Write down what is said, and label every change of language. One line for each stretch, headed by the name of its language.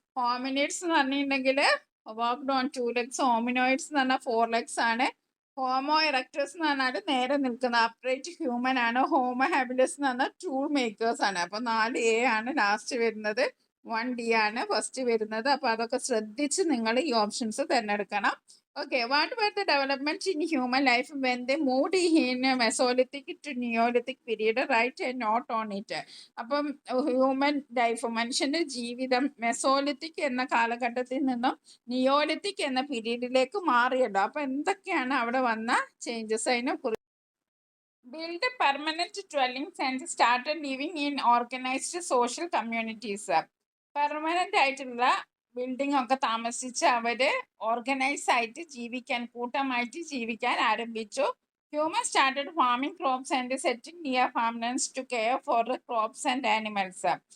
Malayalam: Hominids എന്ന് പറഞ്ഞിട്ടുണ്ടെങ്കിൽ
English: Walked on 2 legs.
Malayalam: Hominoids എന്ന് പറഞ്ഞാൽ 4 legs ആണ്. ഹോമോ ഇറക്ടസ് എന്ന് പറഞ്ഞാൽ നേരെ നിൽക്കുന്ന അപ്രൈറ്റ് ഹ്യൂമൻ ആണ്. ഹോമോ ഹാബിലസ് എന്ന് പറഞ്ഞാൽ ടൂൾ മേക്കേഴ്സ് ആണ്. അപ്പൊ 4A ആണ് ലാസ്റ്റ് വരുന്നത്, 1D ആണ് ഫസ്റ്റ് വരുന്നത്. അപ്പൊ അതൊക്കെ ശ്രദ്ധിച്ച് നിങ്ങൾ ഈ ഓപ്ഷൻസ് തിരഞ്ഞെടുക്കണം. Okay.
English: What were the development in human life when they moved in Mesolithic to Neolithic period? Write a note on it.
Malayalam: അപ്പം ഹ്യൂമൻ ലൈഫ്, മനുഷ്യന്റെ ജീവിതം മെസോലിത്തിക് എന്ന കാലഘട്ടത്തിൽ നിന്നും നിയോലിത്തിക് എന്ന പീരീഡിലേക്ക് മാറിയല്ലോ. അപ്പൊ എന്തൊക്കെയാണ് അവിടെ വന്ന ചേഞ്ചസ് അതിനെ കുറിച്ച്.
English: Build permanent dwellings and started living in organized social communities.
Malayalam: Permanent ആയിട്ടുള്ള ബിൽഡിംഗ് ഒക്കെ താമസിച്ച് അവര് ഓർഗനൈസ് ആയിട്ട് ജീവിക്കാൻ, കൂട്ടമായിട്ട് ജീവിക്കാൻ ആരംഭിച്ചു.
English: Human started farming crops and setting near farmlands to care for crops and animals.